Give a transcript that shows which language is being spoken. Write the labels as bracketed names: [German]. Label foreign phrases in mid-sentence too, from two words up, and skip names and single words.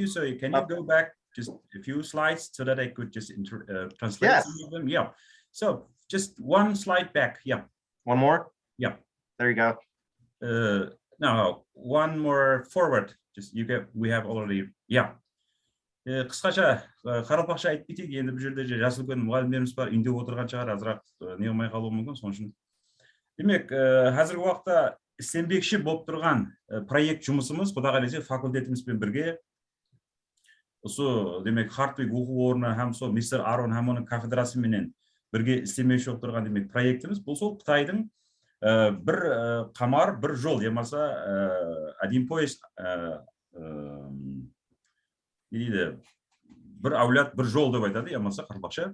[English] So can you go back just a few slides so that I could just translate Yes. some of them? Yeah. So just one slide back. Yeah. One more? Yeah. There you go. No, one more forward. Just we have already. Yeah. [Kara-Kalpak] Қысқаша қарапақша айтып кетейік, енді бұл жерде жасы үлкен мұғалімдеріміз бар, үйде отырған шығар, азырақ не қылмай қалуы мүмкін, соның үшін. Демек, қазіргі уақытта істенбекші болып тұрған проект жұмысымыз, құдай қаласа факультетімізбен бірге, осы демек Хартвиг оқу орны һәм сол мистер Aaron һәм оның кафедрасыменен бірге істемекші болып тұрған демек проектіміз, бұл сол Қытайдың бір қамар, бір жол, ямаса [Russian] один поезд [Kara-Kalpak] не дейді, бір әулет, бір жол деп айтады, ямаса қарпақша.